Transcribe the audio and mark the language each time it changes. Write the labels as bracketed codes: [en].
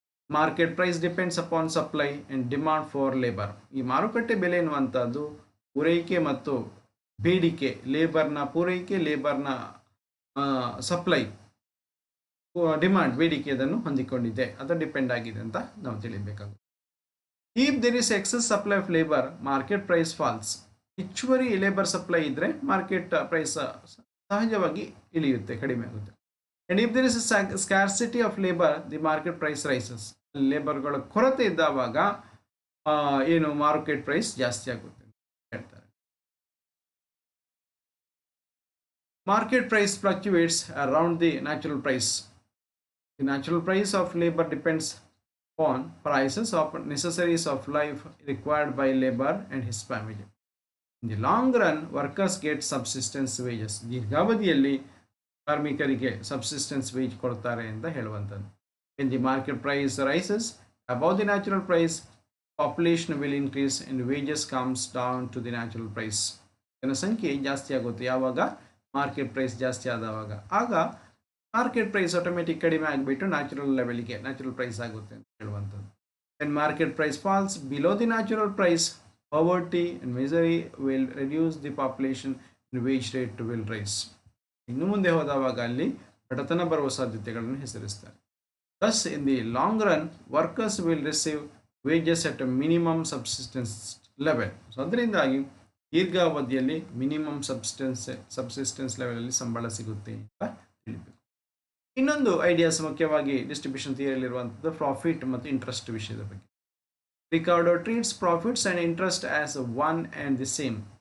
[en] Market price depends upon supply and demand for labour. [kn] ಈ ಮಾರುಕಟ್ಟೆ ಬೆಲೆ ಎನ್ನುವಂಥದ್ದು ಪೂರೈಕೆ ಮತ್ತು ಬೇಡಿಕೆ, ಲೇಬರ್ನ ಪೂರೈಕೆ, ಲೇಬರ್ನ ಸಪ್ಲೈ, ಡಿಮಾಂಡ್ ಬೇಡಿಕೆ ಅದನ್ನು ಹೊಂದಿಕೊಂಡಿದೆ, ಅದು ಡಿಪೆಂಡ್ ಆಗಿದೆ ಅಂತ ನಾವು ತಿಳಿಬೇಕಾಗುತ್ತೆ. [en] If there is excess supply of labor, market price falls. [kn] ಹೆಚ್ಚುವರಿ ಲೇಬರ್ ಸಪ್ಲೈ ಇದ್ರೆ ಮಾರ್ಕೆಟ್ ಪ್ರೈಸ್ ಸಹಜವಾಗಿ ಇಳಿಯುತ್ತೆ, ಕಡಿಮೆ ಆಗುತ್ತೆ. [en] And if there is a scarcity of labor, the market price rises. [kn] ಲೇಬರ್ಗಳ ಕೊರತೆ ಇದ್ದಾವಾಗ ಏನು ಮಾರ್ಕೆಟ್ ಪ್ರೈಸ್ ಜಾಸ್ತಿ ಆಗುತ್ತೆ ಅಂತ ಹೇಳ್ತಾರೆ. [en] Market price fluctuates around the natural price. The natural price of labor depends on prices of necessaries of life required by labor and his family. In the long run, workers get subsistence wages. [kn] ದೀರ್ಘಾವಧಿಯಲ್ಲಿ ಕಾರ್ಮಿಕರಿಗೆ subsistence wage ಕೊಡ್ತಾರೆ ಅಂತ ಹೇಳುವಂಥದ್ದು. [en] When the market price rises above the natural price, population will increase and wages comes down to the natural price. [kn] ಜನಸಂಖ್ಯೆ ಜಾಸ್ತಿ ಆಗುತ್ತೆ ಯಾವಾಗ market price ಜಾಸ್ತಿ ಆದವಾಗ. ಆಗ ಮಾರ್ಕೆಟ್ ಪ್ರೈಸ್ ಆಟೋಮೆಟಿಕ್ ಕಡಿಮೆ ಆಗಿಬಿಟ್ಟು ನ್ಯಾಚುರಲ್ ಪ್ರೈಸ್ ಆಗುತ್ತೆ ಅಂತ ಹೇಳುವಂಥದ್ದು. [en] When market price falls below the natural price, poverty and misery will reduce the population and wage rate will rise. [kn] ಇನ್ನು ಮುಂದೆ ಹೋದವಾಗ ಅಲ್ಲಿ ಬಡತನ ಬರುವ ಸಾಧ್ಯತೆಗಳನ್ನು ಹೆಸರಿಸ್ತಾರೆ. [en] Thus, in the long run, workers will receive wages at a minimum subsistence level. [kn] So ಅದರಿಂದಾಗಿ ದೀರ್ಘಾವಧಿಯಲ್ಲಿ minimum subsistence ಲೆವೆಲಲ್ಲಿ ಸಂಬಳ ಸಿಗುತ್ತೆ ಅಂತ ತಿಳಿಬೇಕು. ಇನ್ನೊಂದು ಐಡಿಯಾಸ್ ಮುಖ್ಯವಾಗಿ ಡಿಸ್ಟ್ರಿಬ್ಯೂಷನ್ ಥಿಯರಿಯಲ್ಲಿರುವಂಥದ್ದು ಪ್ರಾಫಿಟ್ ಮತ್ತು ಇಂಟ್ರೆಸ್ಟ್ ವಿಷಯದ ಬಗ್ಗೆ. [en] Ricardo treats profits and interest as one and the same.